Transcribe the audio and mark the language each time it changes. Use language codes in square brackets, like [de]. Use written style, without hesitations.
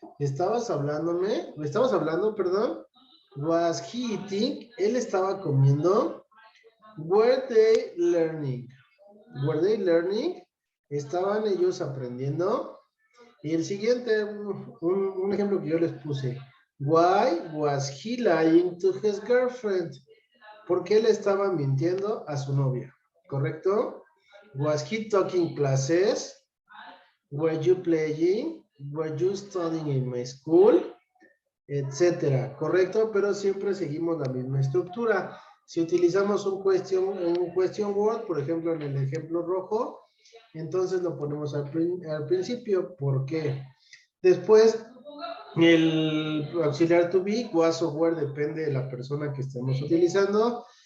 [es] ¿Estabas hablando, perdón? [en] Was he eating? [es] ¿Él estaba comiendo? [en] Were they learning? Were they learning? [es] ¿Estaban ellos aprendiendo? Y el siguiente, un ejemplo que yo les puse. [en] Why was he lying to his girlfriend? [es] ¿Por qué le estaba mintiendo a su novia? [en] ¿Correcto? Was he taking classes? Were you playing? Were you studying in my school? [es] Etcétera. ¿Correcto? Pero siempre seguimos la misma estructura. Si utilizamos un question word, por ejemplo, en el ejemplo rojo, entonces lo ponemos al principio. ¿Por qué? Después, el auxiliar to be, was o were, depende de la persona que estemos utilizando.